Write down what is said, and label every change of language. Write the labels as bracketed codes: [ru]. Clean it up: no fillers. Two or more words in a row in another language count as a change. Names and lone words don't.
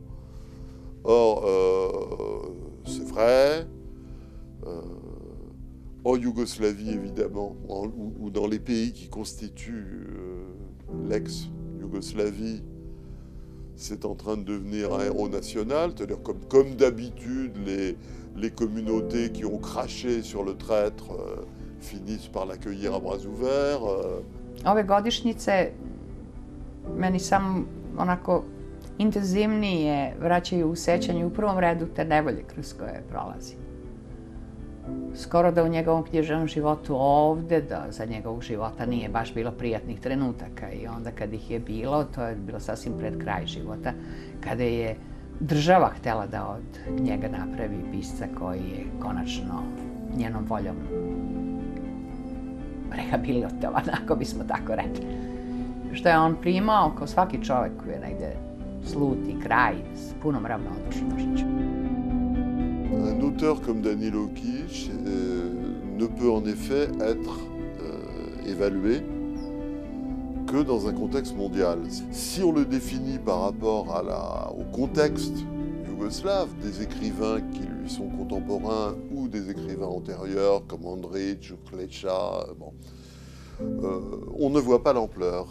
[fr] Or, c'est vrai, en Yougoslavie évidemment, ou dans les pays qui constituent l'ex-Yougoslavie, c'est en train de devenir un héros national, c'est-à-dire comme d'habitude, les communautés qui ont craché sur le traître finissent par l'accueillir à bras ouverts. [sr] Ove godišnjice meni samo onako intenzivnije vraćaju u sećanje u prvom redu te nevolje kroz koje prolazi. Skoro da u njegovom književnom životu ovde, da za njegovog života nije baš bilo prijatnih trenutaka i onda kad ih je bilo, to je bilo sasvim pred kraj života, kada je država htjela da od njega napravi pisca koji je konačno njenom voljom rehabilitovan, ako bismo tako rekli. Što je on primao, kao svaki čovjek koji je negde slut i kraj, s punom ravnodušnošću. [fr] Un auteur comme Danilo Kiš ne peut en effet être évalué que dans un contexte mondial. Si on le définit par rapport au contexte yougoslave, des écrivains qui lui sont contemporains ou des écrivains antérieurs comme Andrić ou Kleča, bon, on ne voit pas l'ampleur.